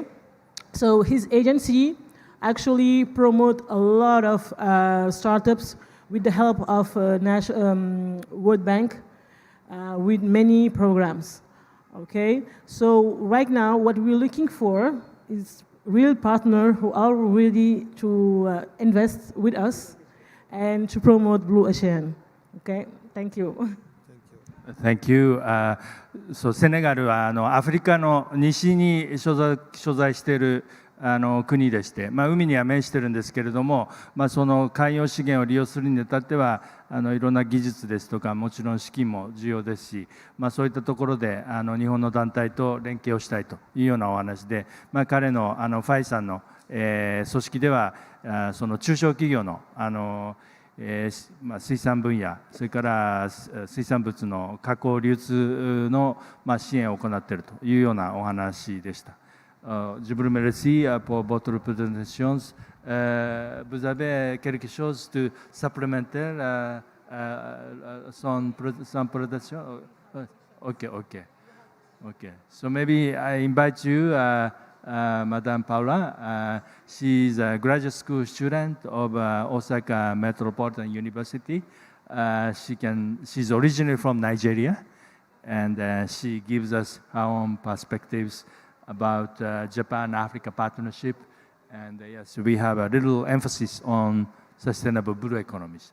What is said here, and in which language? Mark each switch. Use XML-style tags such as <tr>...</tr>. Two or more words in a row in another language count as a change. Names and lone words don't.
<en>So his agency actually promote a lot of startups with the help of World Bank with many programs, okay? So right now, what we're looking for is real partners who are ready to invest with us and to promote Blue Ocean, okay? Thank you. Thank you.</en> <ja>セネガルはアフリカの西に所在している国でして、海には面してるんですけれども、その海洋資源を利用するにあたってはいろんな技術ですとか、もちろん資金も重要ですし、そういったところで日本の団体と連携をしたいというようなお話で、彼のファイさんの組織ではその中小企業の水産分野、それから水産物の加工流通の支援を行っているというようなお話でした。</ja> <fr>Je vous remercie pour votre présentation. Vous avez quelque chose de supplémentaire sans présentation?</fr> <en>Okay. So maybe I invite you, Madame Paula. She's a graduate school student of Osaka Metropolitan University. She's originally from Nigeria, and she gives us her own perspectives about Japan-Africa partnership, and yes, we have a little emphasis on sustainable blue economies.</en>